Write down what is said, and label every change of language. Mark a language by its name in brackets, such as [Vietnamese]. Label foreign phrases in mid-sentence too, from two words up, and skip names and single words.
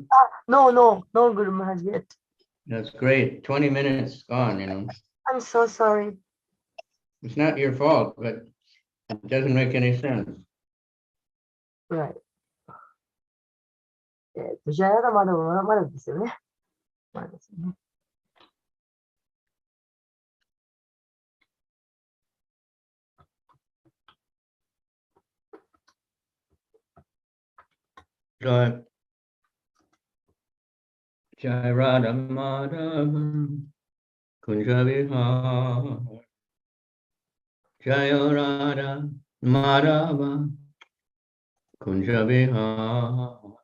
[English] No, Guru Maharaj yet. That's great. 20 minutes gone, I'm so sorry. It's not your fault, but it doesn't make any sense. Right. [Japanese] じゃあまだですよね。まだですね。 [Sanskrit] जय राधामाधव कुञ्ज विहार जय राधा माधव कुञ्ज विहार